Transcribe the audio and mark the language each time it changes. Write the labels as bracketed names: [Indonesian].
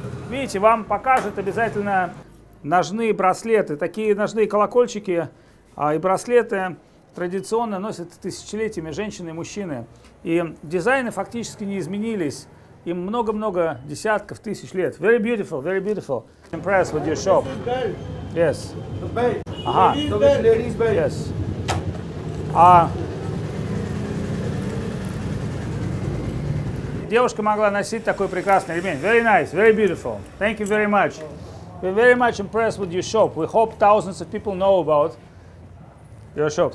[Russian] Видите, вам покажут обязательно ножные браслеты. Такие ножные колокольчики и браслеты традиционно носят тысячелетиями женщины и мужчины. И дизайны фактически не изменились. Им много-много десятков тысяч лет. [English] Very beautiful, very beautiful. Impressed with your shop. Yes. Ага. Yes. [Russian] Девушка могла носить такой прекрасный ремень. [English] Very nice, very beautiful. Thank you very much. We're very much impressed with your shop. We hope thousands of people know about your shop.